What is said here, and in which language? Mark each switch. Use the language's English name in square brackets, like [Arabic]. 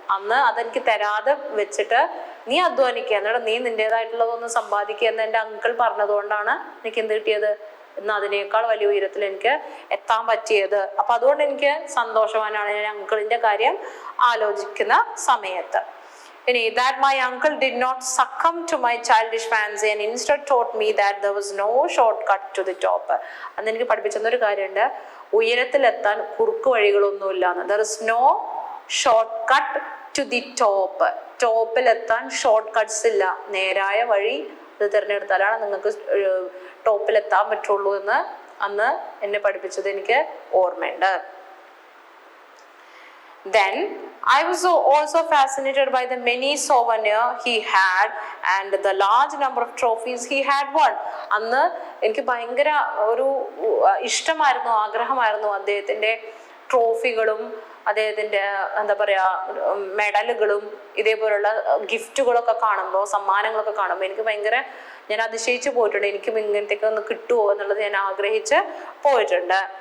[Malayalam] അന്ന് അതെനിക്ക് തരാതെ വെച്ചിട്ട് നീ അധ്വാനിക്കുക, എന്നിട്ട് നീ നിന്റേതായിട്ടുള്ളതൊന്ന് സമ്പാദിക്കുക എന്ന് എൻ്റെ അങ്കിൾ പറഞ്ഞതുകൊണ്ടാണ് എനിക്ക് എന്ത് കിട്ടിയത്, ഇന്ന് അതിനേക്കാൾ വലിയ ഉയരത്തിൽ എനിക്ക് എത്താൻ പറ്റിയത്. അപ്പൊ അതുകൊണ്ട് എനിക്ക് സന്തോഷവാനാണ് ഞാൻ അങ്കിളിന്റെ കാര്യം ആലോചിക്കുന്ന സമയത്ത്. ഇനി [English] that my uncle did not succumb to my childish fancy and instead taught me that there was no shortcut to the top. [Malayalam] അന്ന് എനിക്ക് പഠിപ്പിച്ചൊരു കാര്യമുണ്ട്, ഉയരത്തിലെത്താൻ കുറുക്ക് വഴികളൊന്നുമില്ല എന്ന്. [English] There is no shortcut to the top. [Malayalam] ടോപ്പിലെത്താൻ short cuts ഇല്ല, നേരായ വഴി ഇത് തിരഞ്ഞെടുത്താലാണ് നിങ്ങൾക്ക് ടോപ്പിലെത്താൻ പറ്റുള്ളൂ എന്ന് അന്ന് എന്നെ പഠിപ്പിച്ചത് എനിക്ക് ഓർമ്മയുണ്ട്. [English] Then I was also fascinated by the many souvenirs he had and the large number of trophies he had won. [Malayalam] അന്ന് എനിക്ക് ഭയങ്കര ഒരു ഇഷ്ടമായിരുന്നു, ആഗ്രഹമായിരുന്നു അദ്ദേഹത്തിന്റെ ട്രോഫികളും അദ്ദേഹത്തിന്റെ എന്താ പറയാ മെഡലുകളും ഇതേപോലുള്ള ഗിഫ്റ്റുകളൊക്കെ കാണുമ്പോൾ, സമ്മാനങ്ങളൊക്കെ കാണുമ്പോൾ എനിക്ക് ഭയങ്കര, ഞാൻ അതിശയിച്ചു പോയിട്ടുണ്ട്. എനിക്കും ഇങ്ങനത്തേക്ക് ഒന്ന് കിട്ടുമോ എന്നുള്ളത് ഞാൻ ആഗ്രഹിച്ച് പോയിട്ടുണ്ട്.